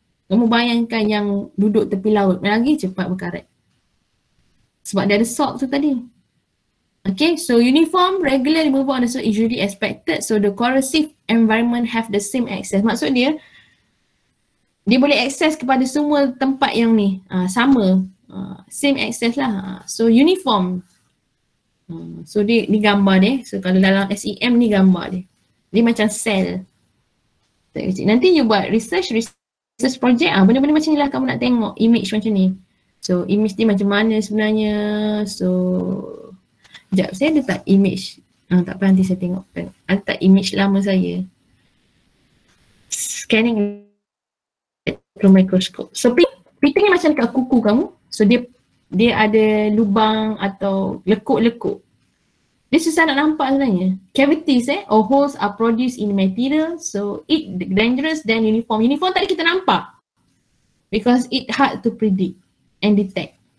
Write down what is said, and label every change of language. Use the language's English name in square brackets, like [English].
[Malay] Kamu bayangkan yang duduk tepi laut lagi cepat berkarat. Sebab dia ada salt tu tadi. [English] Okay, so uniform, regular removal on the soil is usually expected. So the corrosive environment have the same access. [Malay] Maksud dia boleh akses kepada semua tempat yang ni. [English] Sama. Same access lah. So uniform. [Malay] So dia ni gambar dia. So kalau dalam SEM ni gambar dia. Dia macam sel. Nanti you buat research project. Benda-benda macam ni lah kamu nak tengok image macam ni. So image dia macam mana sebenarnya. So sekejap saya ada tak image. Tak apa nanti saya tengok. Ada tak image lama saya. Scanning microscope. So piting ni macam dekat kuku kamu. So dia ada lubang atau lekuk-lekuk. Dia susah nak nampak sebenarnya. [English] Cavities or holes are produced in material. So it dangerous than uniform. [Malay] Uniform tadi kita nampak. [English] Because it hard to predict and detect.